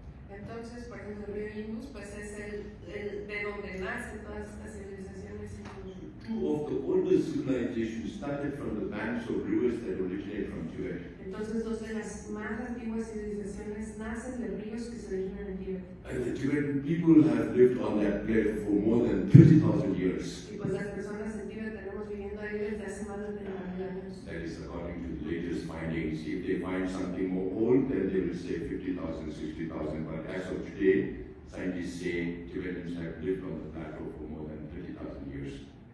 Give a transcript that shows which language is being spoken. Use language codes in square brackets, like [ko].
[es] Entonces, por ejemplo, el río Indus, pues es de donde nacen todas estas civilizaciones. [en] Two of the oldest civilizations started from the banks of rivers that originate from Tibet. [es] Entonces, dos de las más antiguas civilizaciones nacen de ríos que se originan en Tíbet. [en] And the Tibetan people have lived on that plate for more than 30,000 years. [es] Y pues las personas en Tíbet tenemos viviendo ahí desde hace más de 30,000 años. [en] That is according to the latest findings. If they find something more old, then they will say 50,000, 60,000. But as of today, scientists say Tibetans have lived on the plateau for more than 30,000 years.